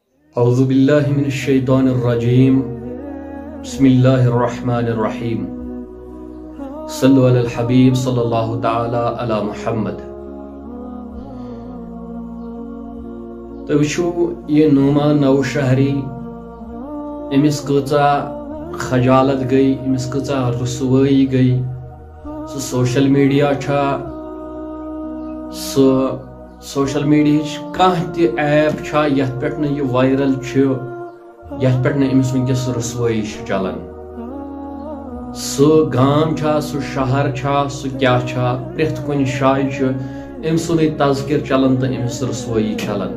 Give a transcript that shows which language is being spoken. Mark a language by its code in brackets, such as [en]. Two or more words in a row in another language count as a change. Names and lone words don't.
[ar] اعوذ باللہ من الشیطان الرجیم بسم اللہ الرحمن الرحیم صلو علی الحبیب صلی اللہ تعالی علی محمد. [ks] تو وچھو یہ نعمان نوشہری امس کۭژاہ خجالت گئی، امس کۭژاہ رسوائی گئی. سو [en] social media [ks] چھا سو [en] social media [ks] کانٛہہ تہِ ایپ چھا یتھ پٮ۪ٹھ نہٕ یہِ وائرل چھُ، یتھ پٮ۪ٹھ نہٕ أمِس وٕنکٮ۪س رسوٲیی چھِ چلان. سُہ گام چھا، سُہ شہر چھا، سُہ کیٛاہ چھا، پرٛٮ۪تھ کُنہِ جایہِ چھُ أمۍ سُنٛدُے تذکر چلان تہٕ أمِس رسوٲیی چلان.